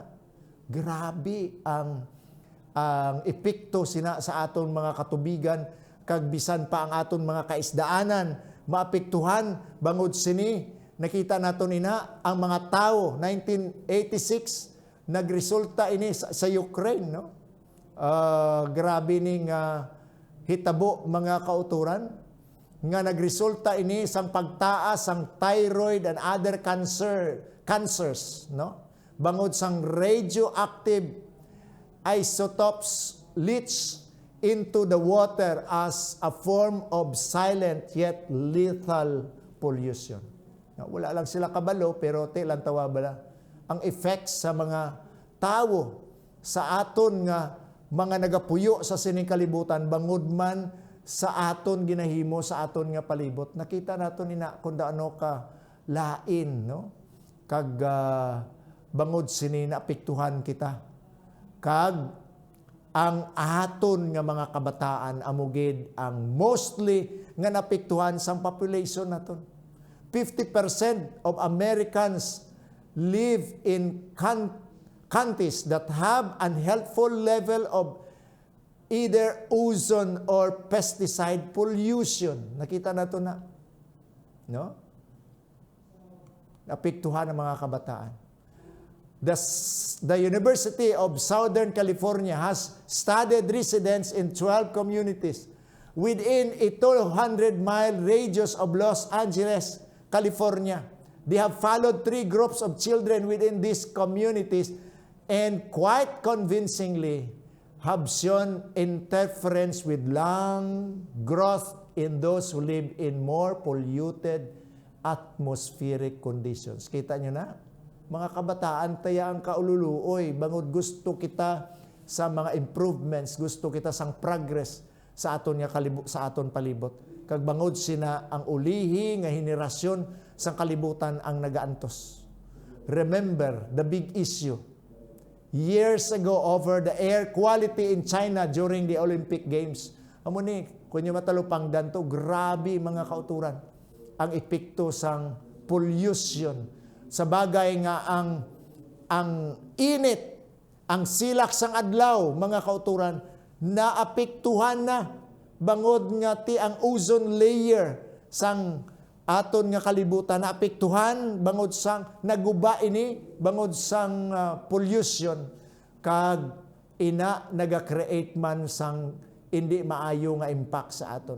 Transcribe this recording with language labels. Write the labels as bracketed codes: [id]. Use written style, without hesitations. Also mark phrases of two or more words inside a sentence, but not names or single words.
[hil] Grabe ang epekto sina sa aton mga katubigan, kag bisan pa ang aton mga kaisdaanan maapektuhan bangod sini. Nakita naton ina ang mga tao 1986 nagresulta ini sa Ukraine, no? Grabe ning hitabo, mga kauturan, nga nagresulta ini sang pagtaas sang [en] thyroid and other cancers, [hil] no? Bangod sang [en] radioactive isotopes leach into the water as a form of silent yet lethal pollution. [hil] Wala lang sila kabalo, pero lang tawa bala ang effects sa mga tao sa aton nga mga nagapuyo sa sining kalibutan, bangod man sa aton ginahimo sa aton nga palibot. Nakita naton ina kung daano ka lain, no? Kag bangod sini naapektuhan kita. Kag ang aton nga mga kabataan amugid ang mostly nga napektuhan sang population naton. [en] 50% of Americans live in countries that have unhealthful level of either ozone or pesticide pollution. [hil] Nakita nato na, no? Napektuhan ang mga kabataan. [en] The University of Southern California has studied residents in 12 communities within a 200-mile radius of Los Angeles, California. They have followed 3 groups of children within these communities and quite convincingly have shown interference with lung growth in those who live in more polluted atmospheric conditions. [hil] Kita nyo na? Mga kabataan, taya ang kaululuoy, bangod gusto kita sa mga improvements, gusto kita sang progress sa aton nga sa aton palibot. Kag bangod sina ang ulihi nga henerasyon sang kalibutan ang nagaantos. [en] Remember the big issue years ago over the air quality in China during the Olympic Games. [hil] Amo ni, kung nyo matalupang danto, grabe mga kauturan ang epekto sang pollution. Sa bagay nga ang init, ang silak sang adlaw, mga kauturan, naapektuhan na bangod nga ti ang [en] ozone layer [hil] sang aton nga kalibutan, naapektuhan bangod sang naguba ini, bangod sang pollution, kag ina naga-create man sang hindi maayo nga impact sa aton.